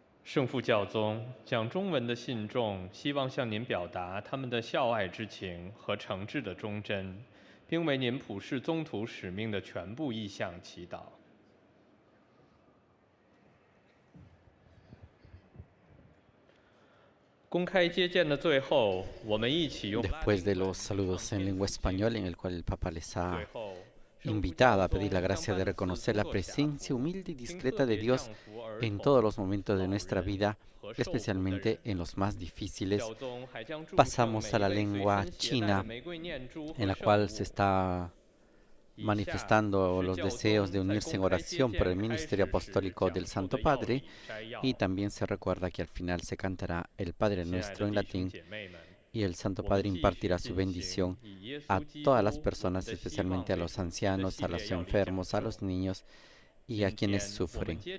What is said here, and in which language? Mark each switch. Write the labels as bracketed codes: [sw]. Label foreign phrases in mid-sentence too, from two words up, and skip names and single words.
[zh] 圣父教宗讲中文的信众希望向您表达他们的孝爱之情和诚挚的忠贞，并为您普世宗徒使命的全部意向祈祷。公开接见的最后，我们一起用 [es] Después de los saludos en lengua española, en el cual el Papa les ha [zh] 最后 [es] invitado a pedir la gracia de reconocer la presencia humilde y discreta de Dios en todos los momentos de nuestra vida, especialmente en los más difíciles, pasamos a la lengua china, en la cual se está manifestando los deseos de unirse en oración por el ministerio apostólico del Santo Padre, y también se recuerda que al final se cantará el Padre Nuestro en latín y el Santo Padre impartirá su bendición a todas las personas, especialmente a los ancianos, a los enfermos, a los niños y a quienes sufren.